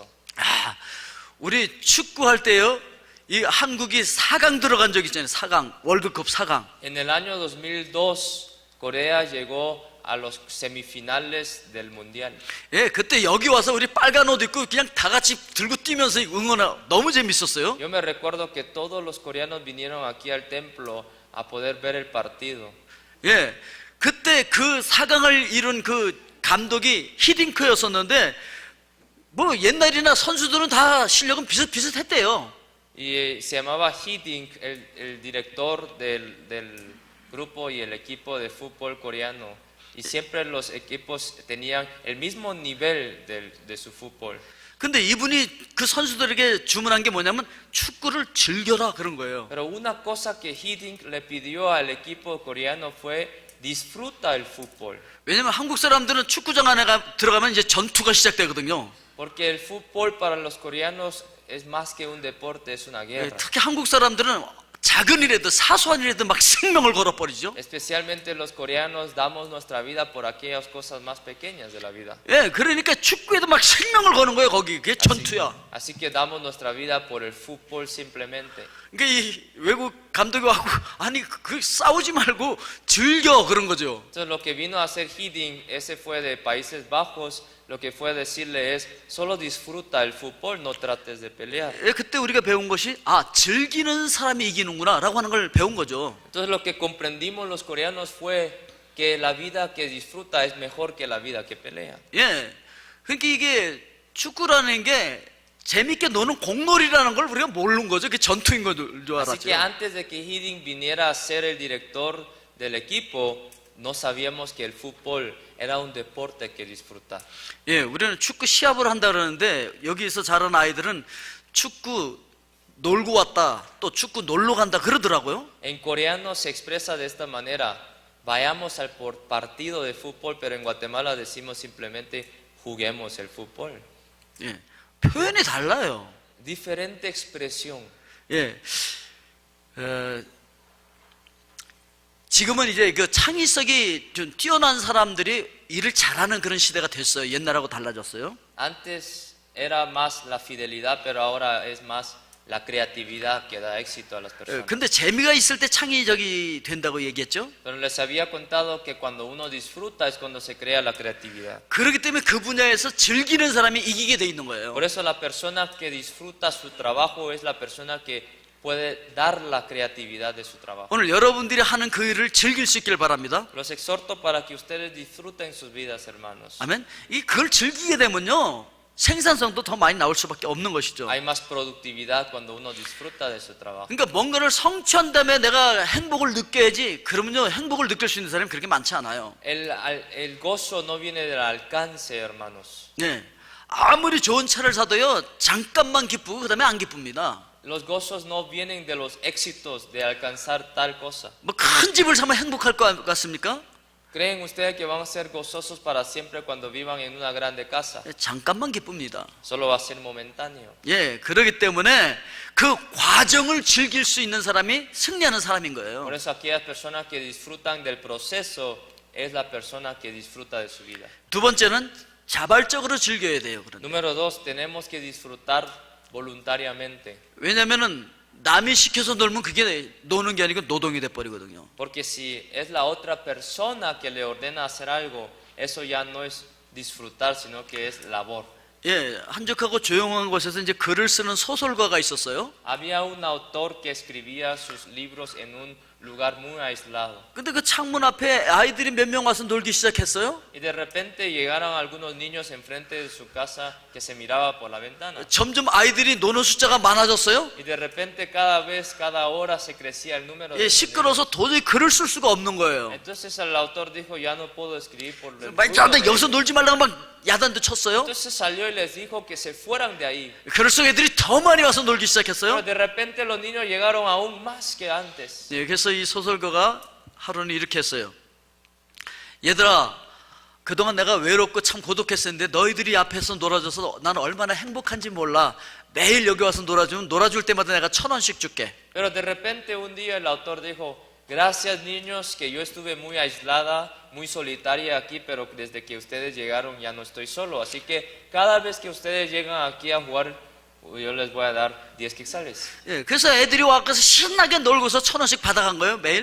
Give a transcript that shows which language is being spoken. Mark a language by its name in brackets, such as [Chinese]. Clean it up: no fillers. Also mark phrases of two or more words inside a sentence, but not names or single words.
[Korean] 아, 우리 축구할 때요, 이 한국이 4강 들어간 적 있잖아요. 4강, 월드컵 4강. [Spanish] En el año 2002, Corea llegó a los semifinales del mundial. [Korean] 예, 그때 여기 와서 우리 빨간 옷 입고 그냥 다 같이 들고 뛰면서 응원하 너무 재밌었어요. [Spanish] Yo me recuerdo que todos los coreanos vinieron aquí al templo a poder ver el partido. [Korean] 예, 그때 그 4강을 이룬 그 감독이 히딩크였었는데 뭐 옛날이나 선수들은 다 실력은 비슷비슷했대요. [Spanish] Y se llamaba Hee Dink, el director grupo y el equipo de fútbol coreano. Y siempre los equipos tenían el mismo nivel de su fútbol. [Korean] 근데 이분이 그 선수들에게 주문한 게 뭐냐면 축구를 즐겨라 그런 거예요. [Spanish] Pero una cosa que Hiddink le pidió al equipo coreano fue disfruta el fútbol. [Korean] 왜냐면 한국 사람들은 축구장 안에 들어가면 이제 전투가 시작되거든요. [Spanish] Porque el fútbol para los coreanos es más que un deporte, es una guerra. [Korean] 특히 한국 사람들은 작은 일에도 사소한 일에도 막 생명을 걸어버리죠. [Spanish] Especialmente los coreanos damos nuestra vida por aquellas cosas más pequeñas de la vida. [Korean] 예, 그러니까 축구에도 막 생명을 거는 거예요. 거기 그게 전투야. [Spanish] Así que damos nuestra vida por el fútbol simplemente. [Korean] 그러니까 이 외국 감독이 와고 아니 그 싸우지 말고 즐겨 그런 거죠. [Spanish] Entonces lo que vino a hacer Hiddink, ese fue de Países Bajos, lo que fue a decirle es solo disfruta el fútbol, no trates de pelear. [Korean] 예, 그때 우리가 배운 것이 즐기는 사람이 이기는구나라고 하는 걸 배운 거죠. [Spanish] Entonces lo que comprendimos los coreanos fue que la vida que disfruta es mejor que la vida que pelea. [Korean] 예, 그러니까 이게 축구라는 게 재밌게 노는 공놀이라는 걸 우리가 모르는 거죠. 그게 전투인 줄 [Spanish] Así que [Korean] 알았죠. [Spanish] antes de que Hiddink viniera a ser el director del equipo, no sabíamos que el fútbol era un deporte que disfrutar. [Korean] 예, 우리는 축구 시합을 한다 그러는데 여기서 자란 아이들은 축구 놀고 왔다, 또 축구 놀러 간다 그러더라고요. [Spanish] En coreano se expresa de esta manera: vayamos al partido de fútbol, pero en Guatemala decimos simplemente juguemos el fútbol. [Korean] 예, 표현이 달라요. [Spanish] Diferente expresión. [Korean] 예, 지금은 이제 그 창의성이 좀 뛰어난 사람들이 일을 잘하는 그런 시대가 됐어요. 옛날하고 달라졌어요. [Spanish] Antes era más la fidelidad, pero ahora es más la creatividad que da éxito a las personas. [Korean] 근데 재미가 있을 때 창의적이 된다고 얘기했죠. [Spanish] Pero les había contado que cuando uno disfruta es cuando se crea la creatividad. [Korean] 그렇기 때문에 그 분야에서 즐기는 사람이 이기게 돼 있는 거예요. [Spanish] Por eso la persona que disfruta su trabajo es la persona que puede dar la creatividad de su trabajo. [Korean] 오늘 여러분들이 하는 그 일을 즐길 수 있길 바랍니다. [Spanish] Los exhorto para que ustedes disfruten sus vidas, hermanos. [Korean] 아멘. 그걸 즐기게 되면요 생산성도 더 많이 나올 수밖에 없는 것이죠. [Spanish] Hay más productividad cuando uno disfruta de su trabajo. [Korean] 그러니까 뭔가를 성취한 다음에 내가 행복을 느껴야지. 그러면요 행복을 느낄 수 있는 사람이 그렇게 많지 않아요. [Spanish] El gozo no viene del alcance, hermanos. [Korean] 네. 아무리 좋은 차를 사도요 잠깐만 기쁘고 그다음에 안 기쁩니다. [Spanish] Los gozos no vienen de los éxitos de alcanzar tal cosa. [Korean] 뭐 큰 집을 사면 행복할 것 같습니까? [Spanish] ¿Creen ustedes que van a ser gozosos para siempre cuando vivan en una grande casa? [Korean] 잠깐만 기쁩니다. [Spanish] Solo va a ser momentáneo. [Korean] 예, 그렇기 때문에 그 과정을 즐길 수 있는 사람이 승리하는 사람인 거예요. [Spanish] Por eso aquellas personas que disfrutan del proceso es la persona que disfruta de su vida. [Korean] 두 번째는 자발적으로 즐겨야 돼요. 그런. [Spanish] Número 2, tenemos que disfrutar voluntariamente. [Korean] 왜냐면은 남이 시켜서 놀면 그게 노는 게 아니고 노동이 돼 버리거든요. [Spanish] Porque si es la otra persona que le ordena hacer algo, eso ya no es disfrutar, sino que es labor. [Korean] 예, 한적하고 조용한 곳에서 이제 글을 쓰는 소설가가 있었어요. [Spanish] Había un autor que escribía sus libros en un lugar muy aislado. [Korean] 근데 그 창문 앞에 아이들이 몇 명 와서 놀기 시작했어요. [Spanish] Y de repente llegaron algunos niños enfrente de su casa que se miraba por la ventana. [Korean] 점점 아이들이 노는 숫자가 많아졌어요. [Spanish] Y de repente cada vez, cada hora se crecía el número de [Korean] 예, [Spanish] los niños. [Korean] 시끄러워서 도저히 글을 쓸 수가 없는 거예요. [Spanish] Entonces el autor dijo, ya no puedo escribir por el [Korean] 막 [Spanish] ruido de [Korean] 여기서 [Spanish] ellos. [Korean] 놀지 말라고 막 야단도 쳤어요. [Spanish] Entonces salió y les dijo que se fueran de ahí. [Korean] 그럴수록 애들이 더 많이 와서 놀기 [Spanish] Pero [Korean] 시작했어요. [Spanish] de repente los niños llegaron aún más que antes. [Korean] 예, 그래서 이 소설가가 하루는 이렇게 했어요. 얘들아, 그동안 내가 외롭고 참 고독했었는데 너희들이 앞에서 놀아줘서 나는 얼마나 행복한지 몰라. 매일 여기 와서 놀아주면 놀아줄 때마다 내가 1,000원씩 줄게. [Spanish] Pero de repente un día el autor dijo, gracias niños, que yo estuve muy aislada, muy solitaria aquí, pero desde que ustedes llegaron ya no estoy solo. Así que cada vez que ustedes llegan aquí a jugar, yo les voy a dar 10 quetzales. [Korean] 예, 그래서 애들이 와서 신나게 놀고서 1,000원씩 받아간 거예요, 매일.